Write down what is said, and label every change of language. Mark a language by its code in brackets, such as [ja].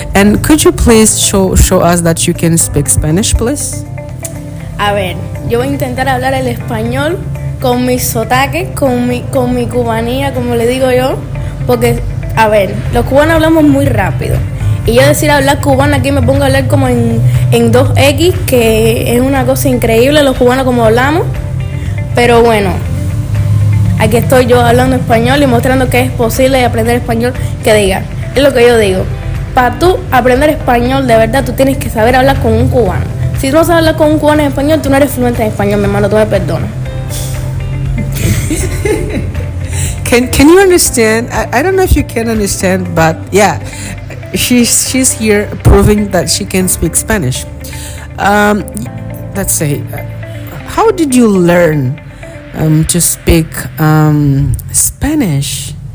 [en] And could you please show us that you can speak Spanish, please? [es] A ver, yo voy a intentar hablar el español con mi sotaque, con mi cubanía, como le digo yo, porque, a ver, los cubanos hablamos muy rápido. Y yo decir hablar cubano aquí me pongo a hablar como en 2X, que es una cosa increíble los cubanos como hablamos. Pero bueno, aquí estoy yo hablando español y mostrando que es posible aprender español, que diga. Es lo que yo digo. Para tú aprender español de verdad, tú tienes que saber hablar con un cubano. Si tú no sabes hablar con un cubano en español, tú no eres fluente en español, mi hermano, tú me perdonas. [en] Can you understand? I don't know if you can understand, but yeah, she's here proving that she can speak Spanish. Let's say, how did you learn to speak Spanish?